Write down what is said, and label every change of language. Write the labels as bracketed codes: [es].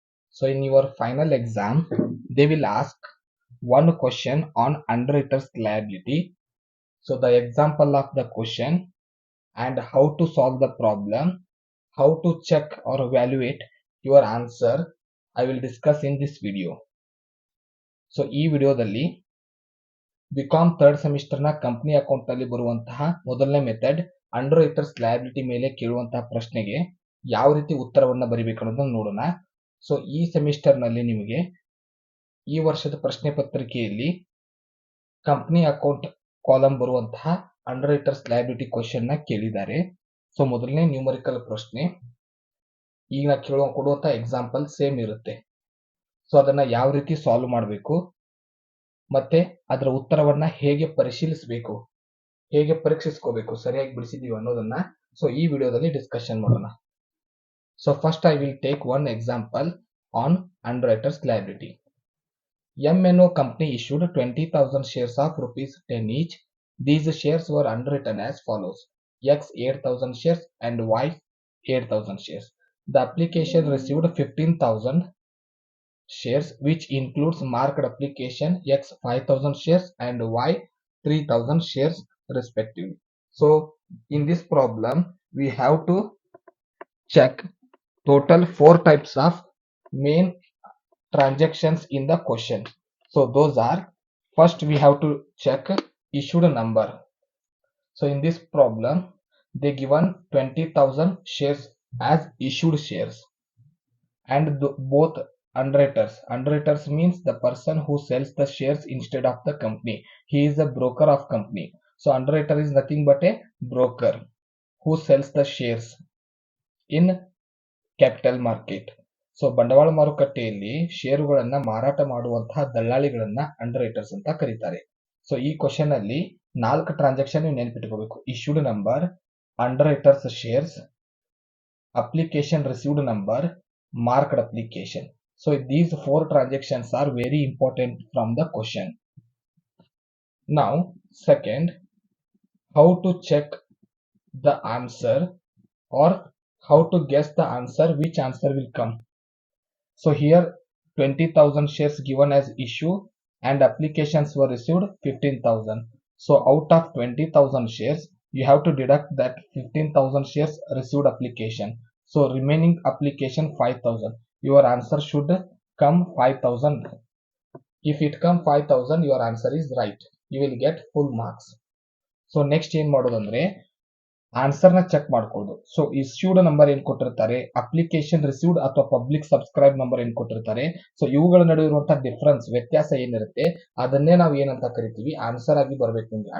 [en] So in your final exam they will ask one question on underwriters liability. So the example of the question and how to solve the problem, how to check or evaluate your answer I will discuss in this video. [kn] So ಈ ವಿಡಿಯೋದಲ್ಲಿ BCom third ಸೆಮಿಸ್ಟರ್ನ company account ನಲ್ಲಿ ಬರುವಂತಹ ಮೊದಲನೇ method under writers liability ಮೇಲೆ ಕೇಳುವಂತಹ ಪ್ರಶ್ನೆಗೆ ಯಾವ ರೀತಿ ಉತ್ತರವನ್ನ ಬರಿಬೇಕು ಅನ್ನೋದನ್ನ ನೋಡೋಣ. ಸೊ ಈ ಸೆಮಿಸ್ಟರ್ ನಲ್ಲಿ ನಿಮಗೆ ಈ ವರ್ಷದ ಪ್ರಶ್ನೆ ಪತ್ರಿಕೆಯಲ್ಲಿ ಕಂಪನಿ ಅಕೌಂಟ್ ಕಾಲಂ ಬರುವಂತಹ ಅಂಡರ್ ರೈಟರ್ಸ್ ಲಯಬಿಲಿಟಿ ಕ್ವಶನ್ ನ ಕೇಳಿದ್ದಾರೆ. ಸೊ ಮೊದಲನೇ ನ್ಯೂಮರಿಕಲ್ ಪ್ರಶ್ನೆ ಈಗ ನಾ ಕೊಡುವಂತಹ ಎಕ್ಸಾಂಪಲ್ ಸೇಮ್ ಇರುತ್ತೆ. ಸೊ ಅದನ್ನ ಯಾವ ರೀತಿ ಸಾಲ್ವ್ ಮಾಡಬೇಕು ಮತ್ತೆ ಅದರ ಉತ್ತರವನ್ನ ಹೇಗೆ ಪರಿಶೀಲಿಸಬೇಕು, ಹೇಗೆ ಪರೀಕ್ಷಿಸ್ಕೋಬೇಕು, ಸರಿಯಾಗಿ ಬಿಡಿಸಿದೀವಿ ಅನ್ನೋದನ್ನ ಸೊ ಈ ವಿಡಿಯೋದಲ್ಲಿ ಡಿಸ್ಕಷನ್ ಮಾಡೋಣ. [en] So first I will take one example on underwriters liability. MNO company issued 20,000 shares of rupees 10 each. These shares were underwritten as follows: X 8,000 shares and Y 8,000 shares. The application received 15,000 shares, which includes marked application X 5,000 shares and Y 3,000 shares respectively. So in this problem we have to check total 4 types of main transactions in the question. So those are, first we have to check issued number. So in this problem they given 20,000 shares as issued shares and both underwriters means the person who sells the shares instead of the company. He is a broker of company. So underwriter is nothing but a broker who sells the shares in capital market. [kn] So ಬಂಡವಾಳ ಮಾರುಕಟ್ಟೆಯಲ್ಲಿ ಷೇರುಗಳನ್ನ ಮಾರಾಟ ಮಾಡುವಂತಹ ದಳ್ಳಾಳಿಗಳನ್ನ ಅಂಡರ್ರೈಟರ್ಸ್ ಅಂತ ಕರೀತಾರೆ. So ಈ question ಅಲ್ಲಿ 4 transaction ನೀವು ನೆನಪಿಟ್ಕೋಬೇಕು: issued number, ಅಂಡರ್ರೈಟರ್ಸ್ shares, application received number, marked application. [en] So these 4 transactions are very important from the question. Now second, how to check the answer or how to guess the answer, which answer will come. So here 20,000 shares given as issue and applications were received 15,000. So out of 20,000 shares you have to deduct that 15,000 shares received application. So remaining application 5,000. Your answer should come 5,000. If it come 5,000 your answer is right. You will get full marks. So next [kn] ಏನ್ ಮಾಡೋದಂದ್ರೆ answer ನ check ಮಾಡ್ಕೊಳ್ಳೋದು. So issued number ಏನ್ ಕೊಟ್ಟಿರ್ತಾರೆ, application received ಅಥವಾ public subscribe number ಏನ್ ಕೊಟ್ಟಿರ್ತಾರೆ, so ಇವುಗಳ ನಡುವೆ ಇರುವಂತಹ ಡಿಫರೆನ್ಸ್, ವ್ಯತ್ಯಾಸ ಏನಿರುತ್ತೆ ಅದನ್ನೇ ನಾವು ಏನಂತ ಕರಿತೀವಿ, ಆನ್ಸರ್ ಆಗಿ ಬರ್ಬೇಕು ನಿಮ್ಗೆ.